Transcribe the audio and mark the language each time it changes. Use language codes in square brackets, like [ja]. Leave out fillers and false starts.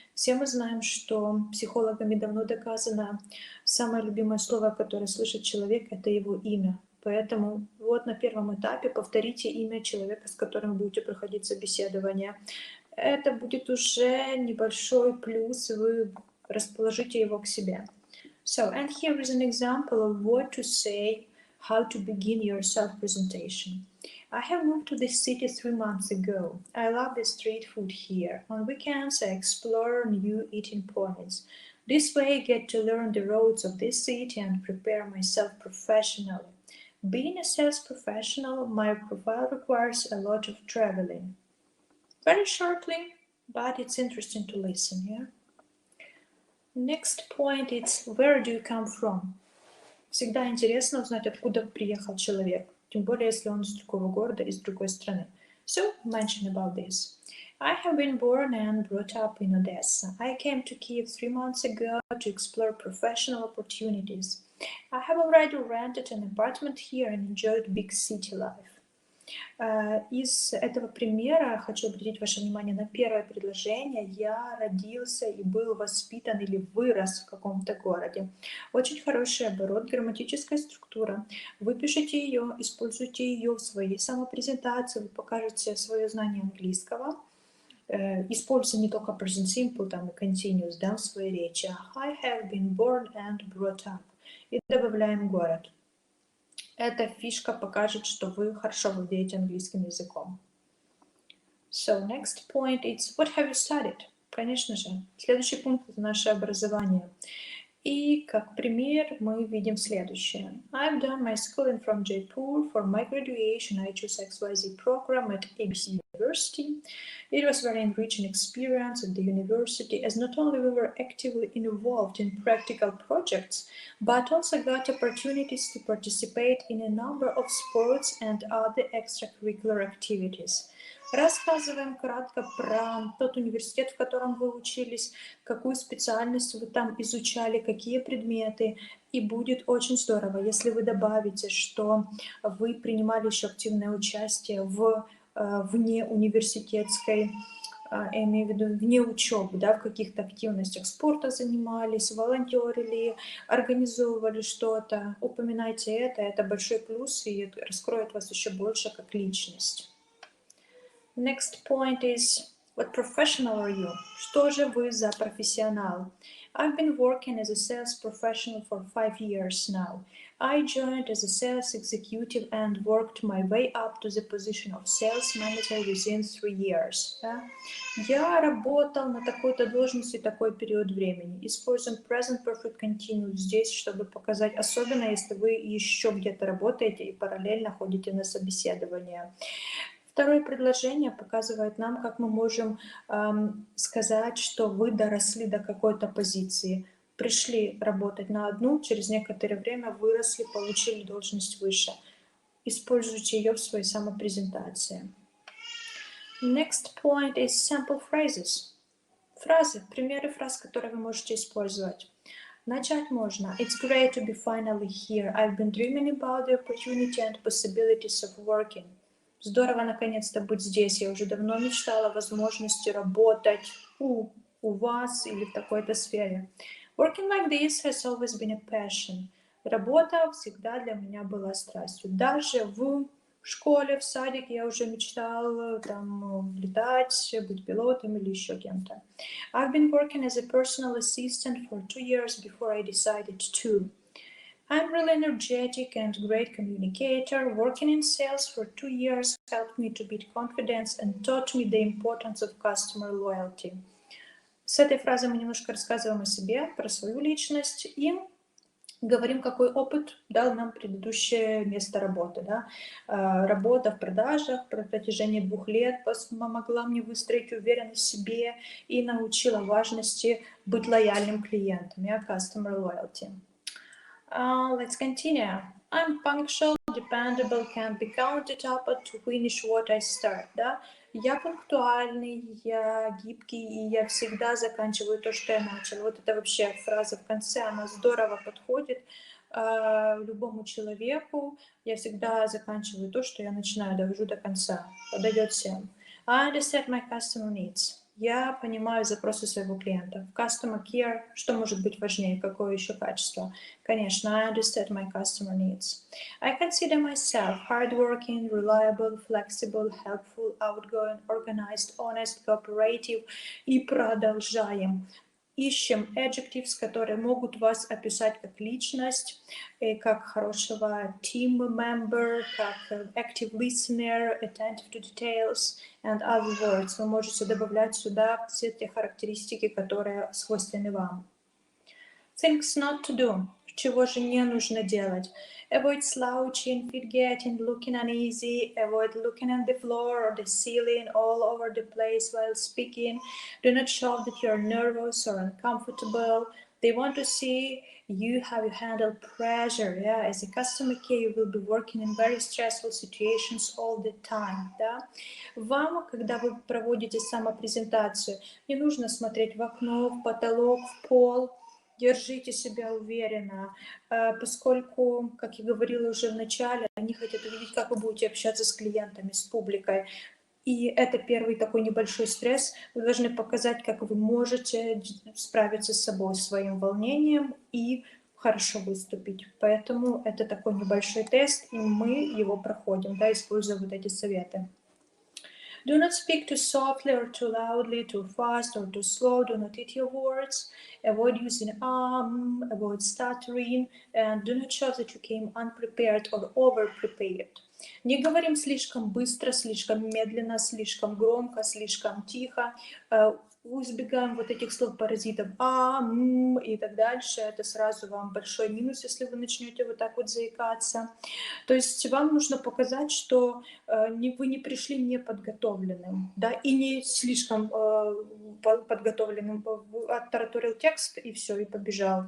[ru] Все мы знаем, что психологами давно доказано, самое любимое слово, которое слышит человек, это его имя. Поэтому вот на первом этапе повторите имя человека, с которым будете проходить собеседование. Это будет уже небольшой плюс, вы расположите его к себе. [en] So, and here is an example of what to say, how to begin your self-presentation. I have moved to this city 3 months ago. I love the street food here. On weekends, I explore new eating points. This way, I get to learn the roads of this city and prepare myself professionally. Being a sales professional, my profile requires a lot of traveling. Very shortly, but it's interesting to listen, yeah? Next point is where do you come from? [ru] Всегда интересно узнать, откуда приехал человек, тем более, если он из другого города, из другой страны. [en] So, mention about this. I have been born and brought up in Odessa. I came to Kiev 3 months ago to explore professional opportunities. I have already rented an apartment here and enjoyed big city life. [ru] Из этого примера хочу обратить ваше внимание на первое предложение. Я родился и был воспитан или вырос в каком-то городе. Очень хороший оборот, грамматическая структура. Вы пишете ее, используйте ее в своей самопрезентации, вы покажете свое знание английского. Используйте не только present simple там, и continuous, да, в своей речи. [en] I have been born and brought up. [ru] И добавляем город. Эта фишка покажет, что вы хорошо владеете английским языком. [en] So, next point is what have you studied? [ru] Конечно же, следующий пункт – это наше образование. И как пример мы видим следующее. [en] I've done my schooling from Jaipur. For my graduation, I chose XYZ program at ABC University. It was very enriching experience at the university, as not only we were actively involved in practical projects, but also got opportunities to participate in a number of sports and other extracurricular activities. [ru] Рассказываем кратко про тот университет, в котором вы учились, какую специальность вы там изучали, какие предметы. И будет очень здорово, если вы добавите, что вы принимали еще активное участие в внеуниверситетской, я имею в виду вне учебы, да, в каких-то активностях спорта занимались, волонтерили, организовывали что-то. Упоминайте это большой плюс и раскроет вас еще больше как личность. [en] Next point is, what professional are you? [ru] Что же вы за профессионал? [en] I've been working as a sales professional for 5 years now. I joined as a sales executive and worked my way up to the position of sales manager within 3 years. [ru] Да? Я работал на такой-то должности такой период времени. Используем present perfect continuous здесь, чтобы показать, особенно если вы еще где-то работаете и параллельно ходите на собеседование. Второе предложение показывает нам, как мы можем сказать, что вы доросли до какой-то позиции. Пришли работать на одну, через некоторое время выросли, получили должность выше. Используйте ее в своей самопрезентации. [en] Next point is sample phrases. [ru] Фразы, примеры фраз, которые вы можете использовать. Начать можно. [en] It's great to be finally here. I've been dreaming about the opportunity and possibilities of working. [ru] Здорово наконец-то быть здесь. Я уже давно мечтала о возможности работать у вас или в такой-то сфере. [en] Working like this has always been a passion. [ru] Работа всегда для меня была страстью. Даже в школе, в садике я уже мечтала там летать, быть пилотом или еще кем-то. [en] I've been working as a personal assistant for 2 years before I decided to. I'm really energetic and great communicator. Working in sales for 2 years helped me to build confidence and taught me the importance of customer loyalty. [ru] С этой фразой мы немножко рассказываем о себе, про свою личность и говорим, какой опыт дал нам предыдущее место работы. Да? Работа в продажах на протяжении 2 лет помогла мне выстроить уверенность в себе и научила важности быть лояльным клиентам, [en] customer loyalty. Let's continue. I'm punctual, dependable, can be counted up to finish what I start. [ru] Да? Я пунктуальный, я гибкий, и я всегда заканчиваю то, что я начал. Вот это вообще фраза в конце, она здорово подходит любому человеку. Я всегда заканчиваю то, что я начинаю, довожу до конца. Подойдет всем. [en] I understand my customer needs. [ru] Я понимаю запросы своего клиента. Customer care, что может быть важнее, какое еще качество? [en] Конечно, I understand my customer needs. I consider myself hardworking, reliable, flexible, helpful, outgoing, organized, honest, cooperative. [ru] И продолжаем. [en] Ищем adjectives, [ru] которые могут вас описать как личность, как хорошего [en] team member, как active listener, attentive to details and other words. [ru] Вы можете добавлять сюда все те характеристики, которые свойственны вам. [en] Things not to do. [ru] Чего же не нужно делать? [en] Avoid slouching, forgetting, looking uneasy. Avoid looking at the floor or the ceiling all over the place while speaking. Do not show that you are nervous or uncomfortable. They want to see you how you handle pressure. Yeah? As a customer care, you will be working in very stressful situations all the time. [ru] Да? Вам, когда вы проводите самопрезентацию, не нужно смотреть в окно, в потолок, в пол. держите себя уверенно, поскольку, как я говорила уже в начале, они хотят увидеть, как вы будете общаться с клиентами, с публикой. И это первый такой небольшой стресс. Вы должны показать, как вы можете справиться с собой, своим волнением и хорошо выступить. Поэтому это такой небольшой тест, и мы его проходим, да, используя вот эти советы. [en] Do not speak too softly or too loudly, too fast or too slow. Do not eat your words. Avoid using avoid stuttering, and do not show that you came unprepared or over-prepared. [ru] Не говорим слишком быстро, слишком медленно, слишком громко, слишком тихо. Избегаем вот этих слов-паразитов и так дальше. Это сразу вам большой минус, если вы начнете вот так вот заикаться. То есть вам нужно показать, что вы не пришли неподготовленным, да, и не слишком подготовленным, оттараторил текст и все, и побежал.